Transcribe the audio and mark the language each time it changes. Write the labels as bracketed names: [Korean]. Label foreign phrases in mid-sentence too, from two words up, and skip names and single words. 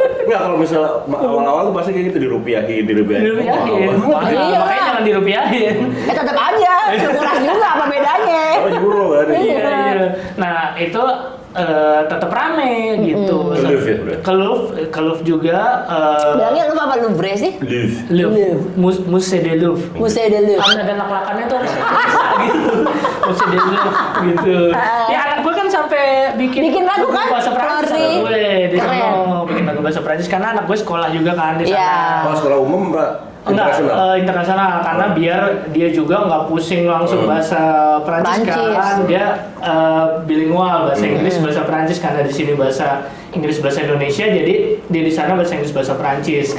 [Indonesian] Enggak, kalau misalnya awal-awal tuh pasti kayak gitu dirupiahin. Dirupiahin. Iya. Makanya jangan dirupiahin. Tetap aja, murah juga apa bedanya? Oh, euro kan. Iya. Nah, itu tetap rame gitu. Ke Louvre ya, udah? Ke Louvre juga. Bilangnya lu apa Louvre sih? Louvre. Musée de Louvre. Musée de Louvre. Kan ada lak-lakannya tuh harus bisa gitu. Musée de Louvre gitu. Ya anak gue kan sampai bikin lagu kan? bahasa Prancis Flori. anak gue di sana Keren. bikin lagu bahasa Prancis karena anak gue sekolah juga kan di sana. Iya. Oh, sekolah umum, Pak? Enggak, Internasional? internasional karena biar dia juga nggak pusing langsung bahasa Prancis kan dia bilingual bahasa Inggris bahasa Prancis karena di sini bahasa Inggris bahasa Indonesia jadi dia di sana bahasa Inggris bahasa Prancis.